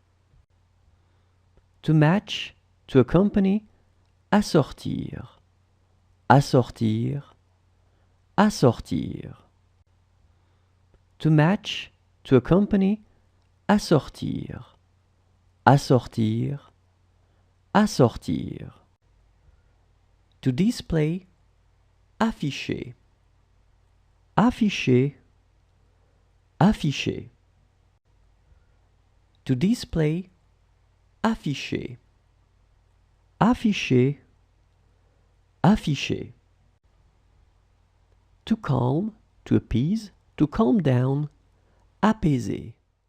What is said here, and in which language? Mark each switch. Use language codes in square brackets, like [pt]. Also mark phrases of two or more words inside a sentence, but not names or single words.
[en] To match, to accompany, [fr] assortir, assortir, assortir. [en] To match, to accompany, [fr] assortir, assortir, assortir. [en] To display, [fr] afficher, afficher, afficher. [en] To display, [fr] afficher, afficher, afficher. [en] To calm, to appease, to calm down, [fr] apaiser,